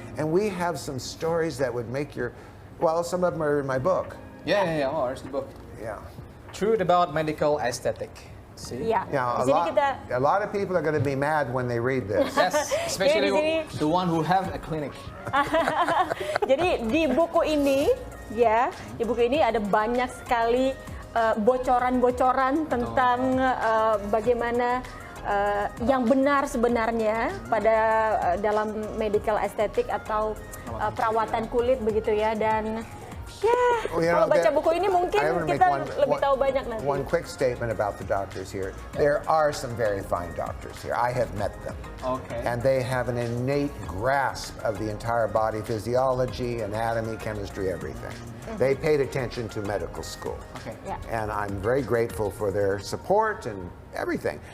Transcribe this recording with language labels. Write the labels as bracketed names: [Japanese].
[English] And we have some stories that would make some of them are in my book. Yeah. Oh, there's the book. Yeah. Truth about medical aesthetic. See? [Indonesian] Iya. [English] Now, [Indonesian] Di sini kita [English] a lot of people are going to be mad when they read this. Yes, especially [Indonesian] Jadi di sini- [English] the one who have a clinic. [Indonesian] Jadi di buku ini ya. Di buku ini ada banyak sekali bocoran-bocoran tentang bagaimana yang benar sebenarnya pada dalam medical estetik atau perawatan kulit begitu ya. Dan kalau baca buku ini mungkin kita lebih tahu banyak nanti. [English] One quick statement about the doctors here. There are some very fine doctors here. I have met them. Okay. And they have an innate grasp of the entire body physiology, anatomy, chemistry, everything. They paid attention to medical school. Okay. Yeah. And I'm very grateful for their support and everything.